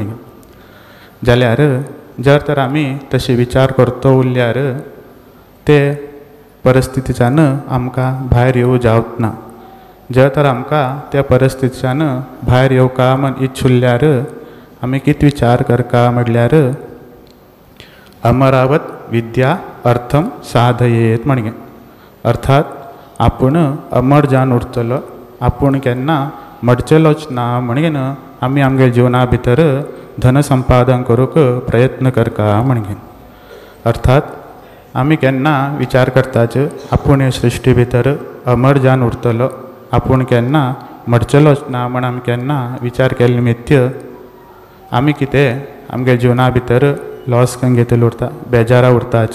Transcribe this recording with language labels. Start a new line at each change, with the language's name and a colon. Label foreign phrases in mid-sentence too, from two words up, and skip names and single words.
Konkani: जाल्यार जर तर आमी तशे विचार करतो उरल्यार ते परिस्थितीच्यान आमकां भायर येवं जावच ना. जर तर आमकां त्या परिस्थितीच्यान भायर येवका म्हण इच्छुल्ल्यार आमी कितें विचार करका म्हटल्यार
Sanskrit: अमरावत विद्या अर्थम साधयेत
Konkani: म्हणगे. अर्थात आपूण अमर जावन उरतलो, आपूण केन्ना मरचेलोच ना म्हणगेन आमी आमगे जिवना भितर धन संपादन करूंक प्रयत्न करका म्हणगे. अर्थात आमी केन्ना विचार करताच आपूण हे सृश्टी भितर अमर जावन उरतलो, आपूण केन्ना मरचेलोच ना म्हण आमी केन्ना विचार केले निमित्त आमी कितें आमगे जिवना भितर लॉस करून घेतले उरता, बेजारा उरताच.